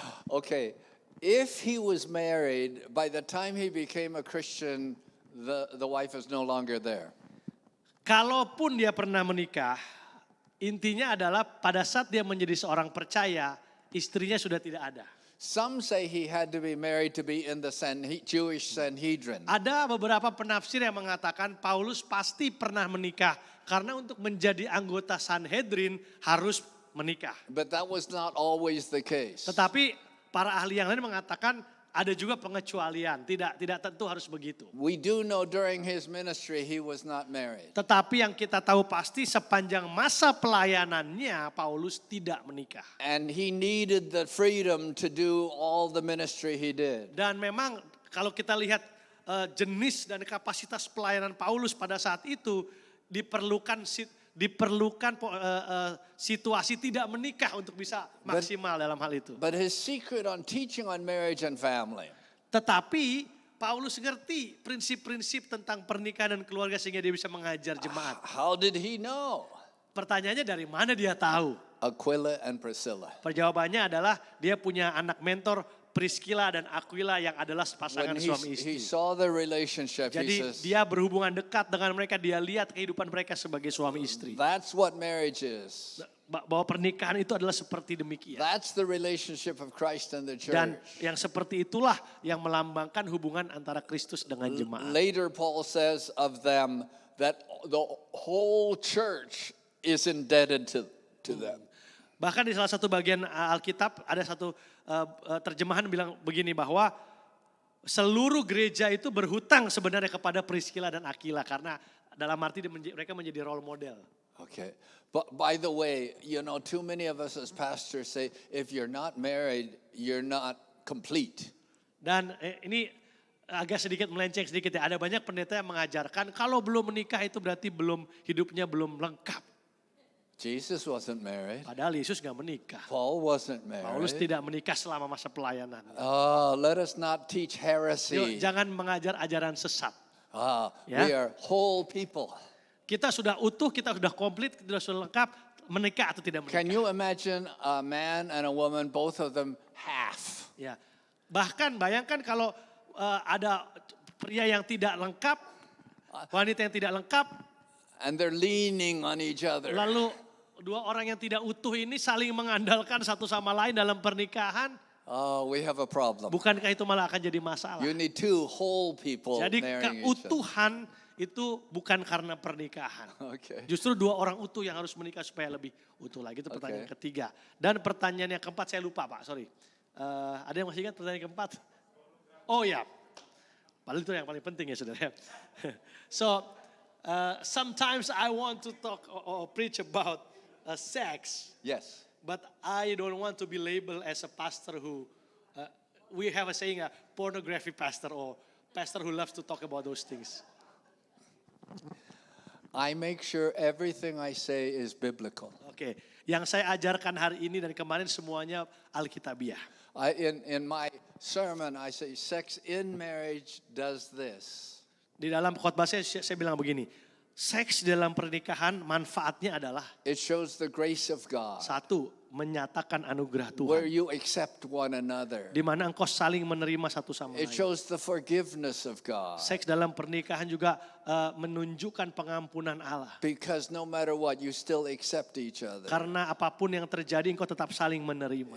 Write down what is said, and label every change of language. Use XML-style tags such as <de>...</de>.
<en>Okay, if he was married, by the time he became a Christian, the wife is no longer there.</en> <id>Kalaupun dia pernah menikah, intinya adalah pada saat dia menjadi seorang percaya, istrinya sudah tidak ada.</id> <en>Some say he had to be married to be in the Jewish Sanhedrin.</en> <id>Ada beberapa penafsir yang mengatakan Paulus pasti pernah menikah karena untuk menjadi anggota Sanhedrin harus menikah.</id> <en>But that was not always the case.</en> <id>Tetapi para ahli yang lain mengatakan ada juga pengecualian, tidak tentu harus begitu.</id> <en>We do know during his ministry he was not married.</en> <id>Tetapi yang kita tahu pasti sepanjang masa pelayanannya Paulus tidak menikah.</id> <en>And he needed the freedom to do all the ministry he did.</en> <id>Dan memang kalau kita lihat jenis dan kapasitas pelayanan Paulus pada saat itu diperlukan situasi tidak menikah untuk bisa maksimal dalam hal itu.</id> <en>But his secret on teaching on marriage and family.</en> <id>Tetapi Paulus ngerti prinsip-prinsip tentang pernikahan dan keluarga sehingga dia bisa mengajar jemaat.</id> <en>How did he know?</en> <id>Pertanyaannya dari mana dia tahu?</id> <en>Aquila and Priscilla.</en> <id>Perjawabannya adalah dia punya anak mentor Priscilla dan Aquila yang adalah pasangan</id> <en>When</en> <id>suami</id> <en>he</en> <id>istri.</id> <en>saw the relationship, he</en> <id>Jadi</id> <en>says,</en> <id>dia berhubungan dekat dengan mereka, dia lihat kehidupan mereka sebagai suami istri.</id> <en>that's what marriage is.</en> <id>Bahwa pernikahan itu adalah seperti demikian.</id> <en>That's the relationship of Christ and the church.</en> <id>Dan yang seperti itulah yang melambangkan hubungan antara Kristus dengan jemaat.</id> <en>Later Paul says of them that the whole church is indebted to them.</en> <id>Bahkan di salah satu bagian Alkitab ada satu terjemahan bilang begini bahwa seluruh gereja itu berhutang sebenarnya kepada Priscilla dan Aquila karena dalam arti mereka menjadi role model.</id> <en>Okay. But by the way, too many of us as pastors say, if you're not married, you're not complete.</en> <id>Dan ini agak sedikit melenceng sedikit ya. Ada banyak pendeta yang mengajarkan kalau belum menikah itu berarti hidupnya belum lengkap.</id> <en>Jesus wasn't married.</en> <id>Padahal Yesus gak menikah.</id> <en>Paul wasn't married.</en> <id>Paulus tidak menikah selama masa pelayanan.</id> <en>Oh, let us not teach</en> <id>Yuk,</id> <en>heresy.</en> <id>jangan mengajar ajaran sesat.</id> <en>We</en> <id>Ya.</id> <en>are whole people.</en> <id>Kita sudah utuh, kita sudah komplit, kita sudah lengkap. Menikah atau tidak menikah.</id> <en>Can you imagine a man and a woman, both of them half?</en> <id>Ya. Bahkan bayangkan kalau ada pria yang tidak lengkap, wanita yang tidak lengkap,</id> <en>And they're leaning on each other.</en> <id>lalu dua orang yang tidak utuh ini saling mengandalkan satu sama lain dalam pernikahan.</id> <en>Oh, we have a problem.</en> <id>Bukankah itu malah akan jadi masalah?</id> <en>You need two whole people</en> <id>Jadi</id> <en>marrying each other.</en> <id>keutuhan itu bukan karena pernikahan.</id> <en>Okay.</en> <id>Justru dua orang utuh yang harus menikah supaya lebih utuh lagi. Itu pertanyaan ketiga. Dan pertanyaan yang keempat saya lupa Pak, sorry. Ada yang masih ingat pertanyaan keempat? Oh ya, padahal itu yang paling penting ya saudara.</id> <en>So, sometimes I want to talk or preach about sex. Yes. But I don't want to be labeled as a pastor who, we have a saying, a pornography pastor or pastor who loves to talk about those things. I make sure everything I say is biblical.</en> <id>Oke, yang saya ajarkan hari ini dan kemarin semuanya Alkitabiah.</id> <en>In my sermon, I say sex in marriage does this.</en> <id>Di dalam khotbah saya bilang begini, seks dalam pernikahan manfaatnya adalah</id> <en>It shows the grace of God,</en> <id>satu, menyatakan anugerah</id> <en>where you accept one another.</en> <id>Di mana engkau saling menerima satu sama</id> <en>It shows the forgiveness of God.</en> <id>Seks dalam pernikahan juga menunjukkan pengampunan Allah.</id> <en>Because no matter what, you still accept each other.</en> <id>Karena apapun yang terjadi engkau tetap saling menerima.</id>